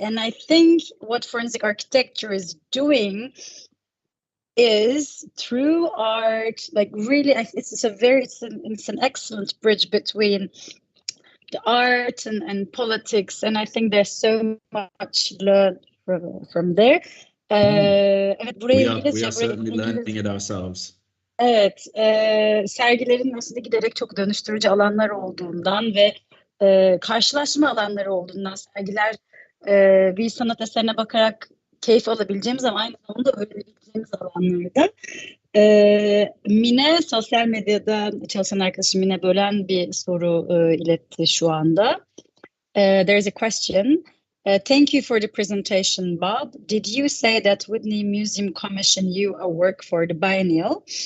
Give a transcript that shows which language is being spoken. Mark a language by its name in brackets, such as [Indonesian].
[English] And I think what forensic architecture is doing is through art, like really, it's an excellent bridge between the art and politics, and I think there's so much learned from there. We are certainly learning it ourselves. [Turkish] Evet, sergilerin aslında giderek çok dönüştürücü alanlar olduğundan ve karşılaşma alanları olduğundan sergiler bir sanat eserine bakarak keyif alabileceğimiz ama aynı zamanda öğrenebileceğimiz alanlarda. Mine, sosyal medyada çalışan arkadaşım Mine Bölen bir soru iletti şu anda. [English] There is a question. Thank you for the presentation, Bob. Did you say that Whitney Museum commissioned you a work for the biennial?